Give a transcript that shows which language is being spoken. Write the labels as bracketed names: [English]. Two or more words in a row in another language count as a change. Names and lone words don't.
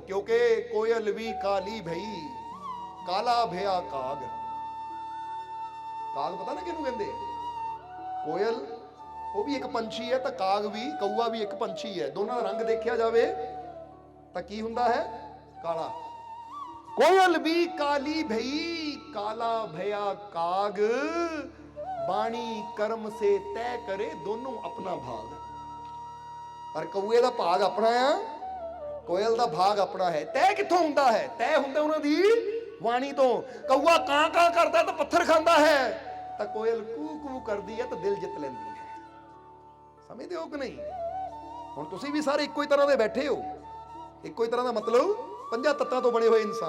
[Punjabi] ਕਿਉਂਕਿ ਕੋਇਲ ਵੀ ਕਾਲੀ ਭਈ, ਕਾਲਾ ਭਇਆ ਕਾਗ। ਕਾਗ ਪਤਾ ਨਾ ਕਿਹਨੂੰ ਕਹਿੰਦੇ? ਕੋਇਲ ਉਹ ਵੀ ਇੱਕ ਪੰਛੀ ਹੈ, ਤਾਂ ਕਾਗ ਵੀ, ਕਊਆ ਵੀ ਇੱਕ ਪੰਛੀ ਹੈ। ਦੋਨਾਂ ਦਾ ਰੰਗ ਦੇਖਿਆ ਜਾਵੇ ਤਾਂ ਕੀ ਹੁੰਦਾ ਹੈ? ਕਾਲਾ। [Hindi] कोयल भी काली भई, काला भया काग, बाणी कर्म से तय करे दोनों अपना भाग। [Punjabi] ਪਰ ਕਊਏ ਦਾ ਭਾਗ ਆਪਣਾ ਆ, ਕੋਇਲ ਦਾ ਭਾਗ ਆਪਣਾ ਹੈ। ਤੈ ਕਿੱਥੋਂ ਹੁੰਦਾ ਹੈ? ਤੈ ਹੁੰਦਾ ਉਹਨਾਂ ਦੀ ਬਾਣੀ ਤੋਂ। ਕਊਆ ਕਾਂ ਕਾਂ ਕਰਦਾ ਤਾਂ ਪੱਥਰ ਖਾਂਦਾ ਹੈ, ਤਾਂ ਕੋਇਲ ਕੂ ਕੂ ਕਰਦੀ ਹੈ ਤਾਂ ਦਿਲ ਜਿੱਤ ਲੈਂਦੀ ਹੈ। ਸਮਝਦੇ ਹੋ ਕਿ ਨਹੀਂ? ਹੁਣ ਤੁਸੀਂ ਵੀ ਸਾਰੇ ਇੱਕੋ ਹੀ ਤਰ੍ਹਾਂ ਦੇ ਬੈਠੇ ਹੋ, ਇੱਕੋ ਹੀ ਤਰ੍ਹਾਂ ਦਾ ਮਤਲਬ ਪੰਜਾਂ ਤੱਤਾਂ ਤੋਂ ਬਣੇ ਹੋਏ ਇਨਸਾਨ।